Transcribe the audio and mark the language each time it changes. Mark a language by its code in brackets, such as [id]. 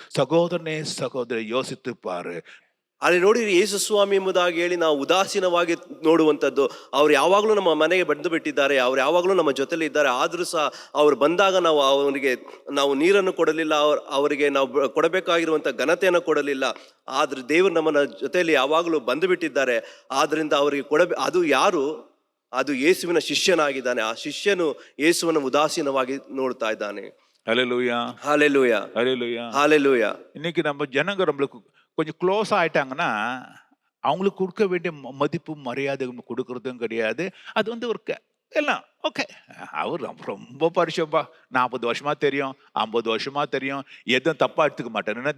[ta] சகோதரனே, சகோதரி, யோசித்து பாரு. [kn] ಅಲ್ಲಿ ನೋಡಿರಿ, ಯೇಸು ಸ್ವಾಮಿ ಎಂಬುದಾಗಿ ಹೇಳಿ ನಾವು ಉದಾಸೀನವಾಗಿ ನೋಡುವಂಥದ್ದು. ಅವ್ರು ಯಾವಾಗಲೂ ನಮ್ಮ ಮನೆಗೆ ಬಂದು ಬಿಟ್ಟಿದ್ದಾರೆ, ಅವ್ರು ಯಾವಾಗಲೂ ನಮ್ಮ ಜೊತೆಲಿ ಇದ್ದಾರೆ. ಆದರೂ ಸಹ ಅವ್ರು ಬಂದಾಗ ನಾವು ನೀರನ್ನು ಕೊಡಲಿಲ್ಲ, ಅವರಿಗೆ ನಾವು ಕೊಡಬೇಕಾಗಿರುವಂಥ ಘನತೆಯನ್ನು ಕೊಡಲಿಲ್ಲ. ಆದ್ರೆ ದೇವರು ನಮ್ಮನ್ನ ಜೊತೆಯಲ್ಲಿ ಯಾವಾಗಲೂ ಬಂದು ಬಿಟ್ಟಿದ್ದಾರೆ. ಆದ್ರಿಂದ ಅವರಿಗೆ ಅದು ಯಾರು? ಅದು ಯೇಸುವಿನ ಶಿಷ್ಯನಾಗಿದ್ದಾನೆ. ಆ ಶಿಷ್ಯನು ಯೇಸುವನ್ನು ಉದಾಸೀನವಾಗಿ ನೋಡ್ತಾ ಇದ್ದಾನೆ. [ta] ஹல்லேலூயா, ஹல்லேலூயா, ஹல்லேலூயா, ஹல்லேலூயா. இன்னைக்கு நம்ம ஜனங்க நம்மளுக்கு கொஞ்சம் க்ளோஸ் ஆயிட்டாங்கன்னா அவங்களுக்கு கொடுக்க வேண்டிய மதிப்பு மரியாதை கொடுக்கறதும் கிடையாது. அது ஒரு எல்லாம் ஓகே, அவர் ரொம்ப பரிசம்பா, 40 வருஷமா தெரியும், 50 வருஷமா தெரியும், எதுவும் தப்பா எடுத்துக்க மாட்டாரு.